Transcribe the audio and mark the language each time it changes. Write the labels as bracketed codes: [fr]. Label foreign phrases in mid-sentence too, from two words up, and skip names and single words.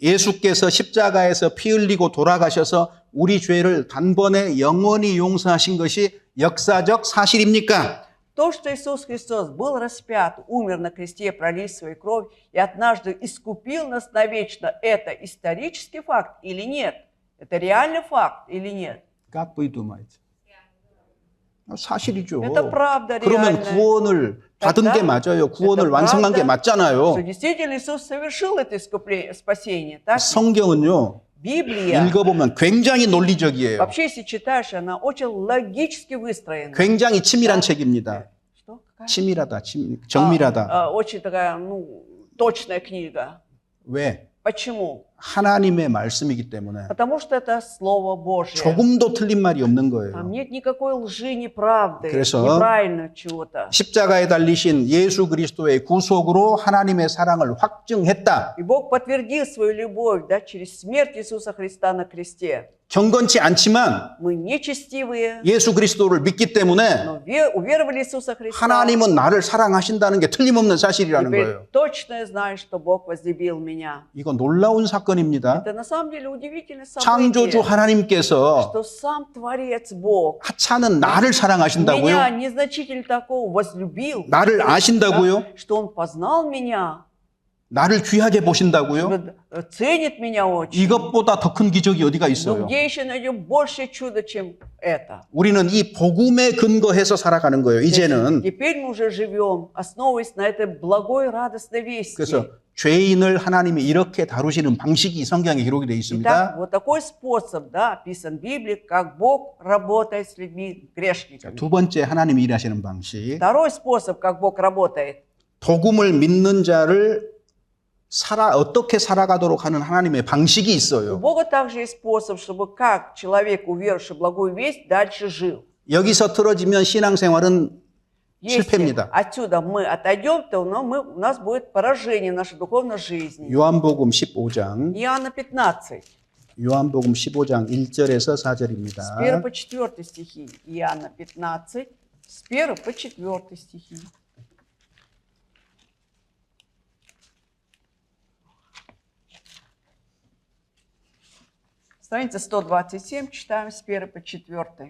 [ko] 예수께서 십자가에서 피 흘리고 돌아가셔서 우리 죄를 단번에 영원히 용서하신 것이 역사적 사실입니까? [ru] То, что Иисус Христос был распят, умер на кресте, пролив свою кровь и однажды искупил нас навечно, это исторический факт или нет? Это реальный факт или нет? Как вы думаете? 사실이죠. Это правда [ko] 그러면 [ru] реальная. [ko] 구원을 받은 게 맞아요. 구원을 [ru] Это [ko] 완성한 게 [ru] правда, [ko] 맞잖아요. [ru] что действительно Иисус совершил это спасение. Так? [ko] 성경은요. [ru] Библия, [ko] 읽어보면 굉장히 논리적이에요. [ru] вообще, если читаешь, она очень логически выстроена. [ko] 굉장히 치밀한 책입니다. [ru] Что? Какая? [ko] 치밀하다, 정밀하다. [ru] Очень такая, точная книга. [ko] 왜? [ru] Почему? [ko] 하나님의 말씀이기 때문에 [ru] Потому что это Слово Божье. [ko] 조금도 틀린 말이 없는 [ru] Там [ko] 거예요. [ru] нет никакой лжи, неправды, [ko] 그래서 [ru] неправильно чего-то. [ko] 십자가에 달리신 예수 그리스도의 구속으로 하나님의 사랑을 확증했다. [ru] И Бог подтвердил свою любовь, да, через смерть Иисуса Христа на кресте. [ko] 경건치 않지만 [ru] Мы нечестивые, [ko] 예수 그리스도를 믿기 때문에 [ru] но уверовали в Иисуса Христа. [ko] 하나님은 나를 사랑하신다는 게 틀림없는 사실이라는 [ru] Теперь [ko] 거예요. [ru] точно я знаю, что Бог возлюбил меня. [ko] 이거 놀라운 사건입니다. [ru] Это на самом деле удивительное [ko] 창조주 [ru] событие, [ko] 하나님께서 [ru] что сам Творец Бог [ko] 하찮은 나를 [ru] меня, [ko] 사랑하신다고요? [ru] незначительно такого, возлюбил. [ko] 나를 아신다고요? [ru] Что Он познал меня, [ko] 나를 귀하게 보신다고요? [ru] ценит меня очень. [ko] 이것보다 더 큰 기적이 어디가 [ru] Но [ko] 있어요? [ru] где еще найдем больше чуда, чем это? [ko] 우리는 이 복음에 근거해서 살아가는 거예요. 이제는. [ru] Теперь мы уже живем, основываясь на этой благой радостной вести. [ko] 그래서 죄인을 하나님이 이렇게 다루시는 방식이 성경에 기록이 되어 [ru] Итак, [ko] 있습니다. [ru] вот такой способ, да, описан в Библии, как Бог работает с людьми грешниками. [ko] 두 번째 하나님이 일하시는 방식. [ru] Второй способ, как Бог работает. [ko] 복음을 믿는 자를 어떻게 살아가도록 하는 하나님의 방식이 [ru] У [ko] 있어요. [ru] Бога также есть способ, чтобы как человек, уверовавший в благую весть, дальше жил. [ko] 여기서 틀어지면 신앙생활은 [ru] Если [ko] 실패입니다. [ru] отсюда мы отойдем, то у нас будет поражение в нашей духовной жизни. [ko] 요한복음 15장, [ru] Иоанна 15, [ko] 요한복음 15장 1절에서 [ru] с [ko] 4절입니다. [ru] 1 по 4 стихи. Иоанна 15, с 1 по 4 стихи. Страница 127, читаем с 1 по 4.